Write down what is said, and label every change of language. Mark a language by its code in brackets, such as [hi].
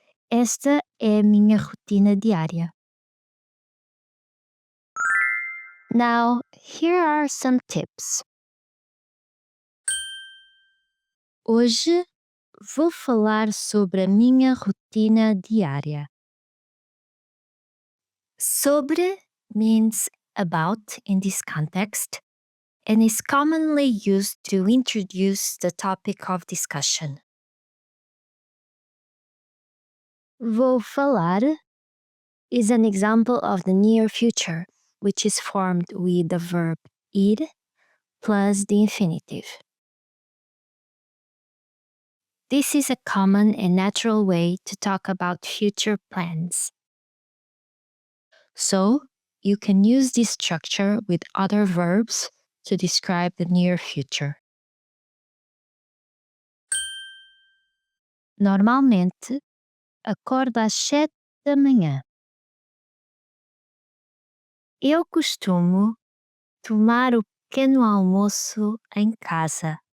[pt] Esta é a minha rotina diária. [en] Now, here are some tips. [pt] Hoje vou falar sobre a minha rotina diária. [en] Sobre means about in this context and is commonly used to introduce the topic of discussion. [pt] Vou falar [en] is an example of the near future, which is formed with the verb ir plus the infinitive. This is a common and natural way to talk about future plans. So, you can use this structure with other verbs to describe the near future. [pt] Normalmente, acordo às 7 da manhã. Eu costumo tomar o pequeno almoço em casa.